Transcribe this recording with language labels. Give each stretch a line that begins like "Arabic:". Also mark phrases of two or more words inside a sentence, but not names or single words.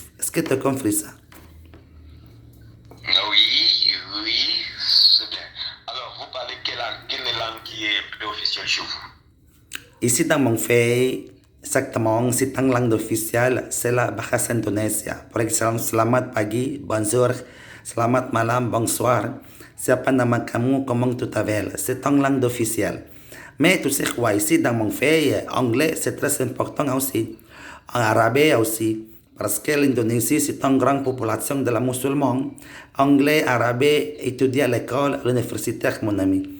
French: Est-ce que tu as compris ça? Oui, c'est bien. Alors, vous parlez quelle langue qui est plus officielle chez vous? Ici dans mon pays, exactement, c'est une langue officielle, c'est la bahasa Indonesia. Par exemple,
Indonesian: selamat pagi, bonjour, selamat malam, bonsoir. Siapa nama kamu,
French: comment tu t'appelles? C'est une langue officielle. Mais tu sais quoi, ici dans mon pays, anglais, c'est très important aussi. En arabe aussi. Parce que l'Indonésie, c'est une grande population de la musulmane. Anglais, arabe, étudié à l'école, à l'université, mon ami.